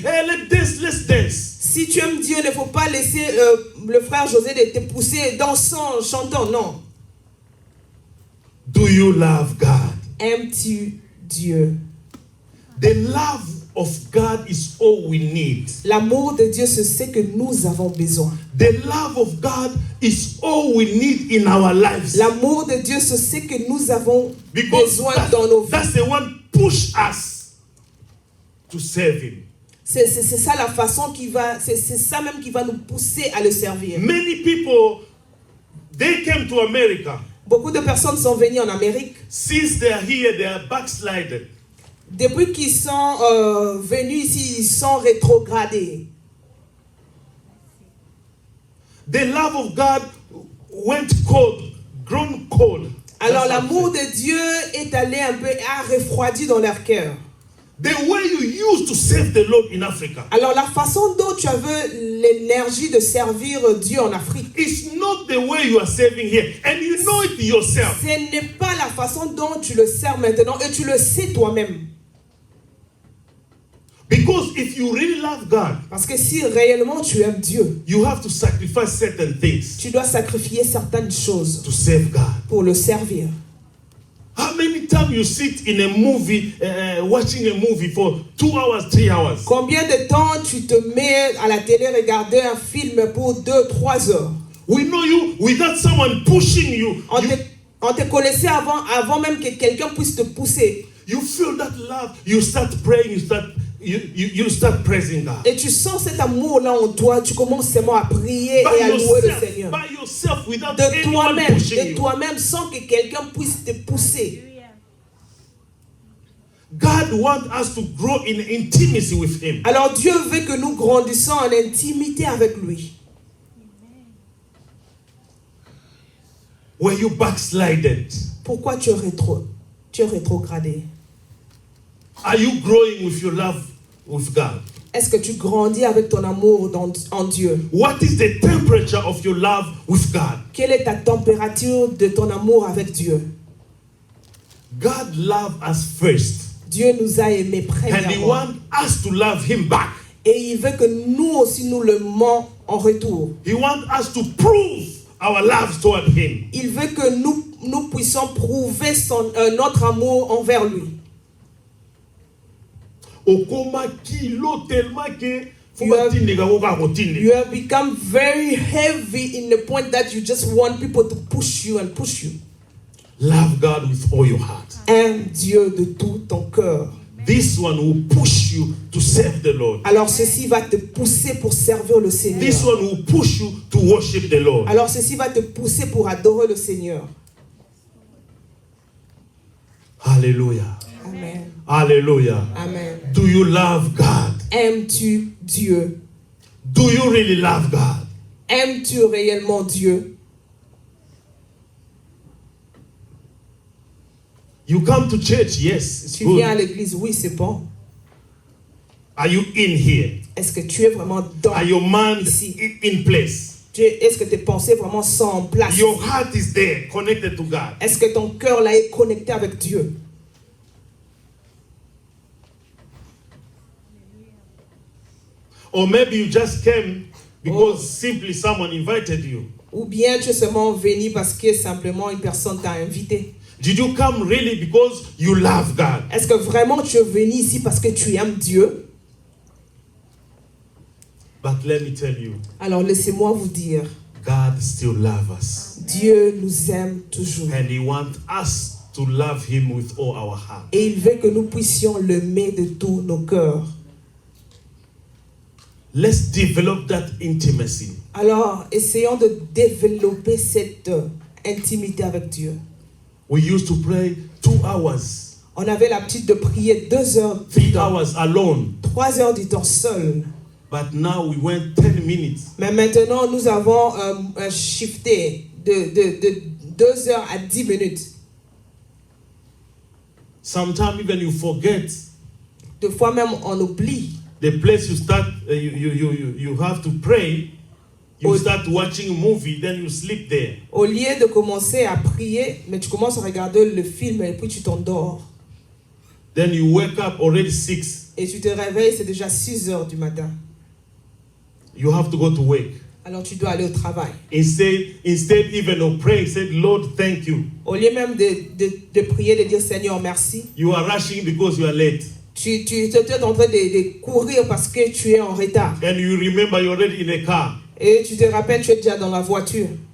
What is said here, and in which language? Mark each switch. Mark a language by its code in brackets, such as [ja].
[en] Hey, let's dance. [fr] Si tu aimes Dieu, il ne faut pas laisser le frère José de te pousser, dansant, chantant, non. [en] Do you love God? [fr] Aimes-tu Dieu? [en] The love of God is all we need. [fr] L'amour de Dieu, c'est ce que nous avons besoin. [en] The love of God is all we need in our lives. [fr] L'amour de Dieu, c'est ce que nous avons [en] Because [fr] besoin dans nos vies. [en] that's the one push us to serve Him. [fr] C'est ça la façon c'est ça même qui va nous pousser à le servir. [en] Many people, they came to America. [fr] Beaucoup de personnes sont venues en Amérique. [en] Since they are here, they are backslided. [fr] Depuis qu'ils sont venus ici, ils sont rétrogradés. [en] The love of God went cold, grown cold. [fr] Alors [en] That's [fr] l'amour [en] what I'm [fr] de Dieu est allé un peu, a refroidi dans leur cœur. [en] saying. The way you used to serve the Lord in Africa [fr] Alors la façon dont tu avais l'énergie de servir Dieu en Afrique, [en] is not the way you are serving here. And you know it yourself. [fr] ce n'est pas la façon dont tu le sers maintenant et tu le sais toi-même. [en] Because if you really love God, [fr] Parce que si réellement tu aimes Dieu, [en] you have to sacrifice certain things [fr] tu dois sacrifier certaines choses [en] to serve God. [fr] pour le servir. [en] How many times you sit in a movie, watching a movie for 2 hours, 3 hours? [fr] Combien de temps tu te mets à la télé regarder un film pour 2-3 heures? [en] We know you without someone pushing you. [fr] On te connaissait avant même que quelqu'un puisse te pousser. [en] You feel that love. You start praying. You start praising God. [fr] Et tu sens cet amour-là en toi, tu commences seulement à prier et à louer le Seigneur. [en] By yourself, without [fr] De [en] anyone pushing [fr] de [en] you. [fr] toi-même, sans que quelqu'un puisse te pousser. [en] God wants us to grow in intimacy with Him. [fr] Alors Dieu veut que nous grandissions en intimité avec lui. [en] Were you backslided? [fr] Pourquoi tu es rétrogradé? [en] Are you growing with your love with God? [fr] Est-ce que tu grandis avec ton amour en Dieu? [en] What is the temperature of your love with God? [fr] Quelle est ta température de ton amour avec Dieu? [en] God loved us first. [fr] Dieu nous a aimés premièrement. [en] wants us to love Him back. [fr] Et il veut que nous aussi nous l'aimons en retour. [en] He wants us to prove our love toward Him. [fr] Il veut que nous puissions prouver notre amour envers lui. [ln] Okoma kilo [fr] tellement que [en] You have become very heavy in the point that you just want people to push you and push you. Love God with all your heart. [fr] Aime Dieu de tout ton cœur. [en] This one will push you to serve the Lord. [fr] Alors ceci va te pousser pour servir le Seigneur. [en] This one will push you to worship the Lord. [fr] Alors ceci va te pousser pour adorer le Seigneur. [en] Hallelujah. Amen. Hallelujah. Amen. Do you love God? [fr] Aimes-tu Dieu? [en] Do you really love God? [fr] Aimes-tu réellement Dieu? [en] You come to church, yes, it's [fr] Tu viens à [en] good. [fr] l'église, oui, c'est bon. [en] Are you in here? [fr] Est-ce que tu es vraiment dans [en] Are your mind [fr] ici? [en] in place? [fr] Est-ce que tes pensées vraiment sont en place? [en] Your heart is there, connected to God. [fr] Est-ce que ton cœur là est connecté avec Dieu? [en] Or maybe you just came because simply someone invited you. [fr] Ou bien tu es seulement venu parce que simplement une personne t'a invité. [en] Did you come really because you love God? [fr] Est-ce que vraiment tu es venu ici parce que tu aimes Dieu? [en] But let me tell you, [fr] Alors laissez-moi vous dire, [en] God still loves us. [fr] Dieu nous aime toujours. [en] And He wants us to love Him with all our heart. [fr] Et il veut que nous puissions l'aimer de tous nos cœurs. [en] Let's develop that intimacy. [fr] Alors essayons de développer cette intimité avec Dieu. [en] We used to pray 2 hours, [fr] On avait l'habitude de prier 2 heures du [en] 3 [fr] temps, [en] hours alone. [fr] 3 heures du temps seul. [en] But now we went 10 minutes. [fr] Mais maintenant, nous avons shifté de 2 heures à 10 minutes. [en] Sometimes even you forget [fr] Des fois même, on oublie. [en] the place you start. You have to pray. You start watching a movie, then you sleep there. [fr] Au lieu de commencer à prier, mais tu commences à regarder le film et puis tu t'endors. [en] Then you wake up already 6. [fr] Et tu te réveilles, c'est déjà 6 heures du matin. [en] You have to go to work. [fr] Alors tu dois aller au travail. [en] Instead even of praying, said, Lord, thank you. [fr] Au lieu même de prier, de dire Seigneur, merci, [en] You are rushing because you are late. [fr] Tu es en train de courir parce que tu es en retard. [en] and you remember you're already in a car. [fr] Et tu te rappelles, tu es déjà dans la voiture.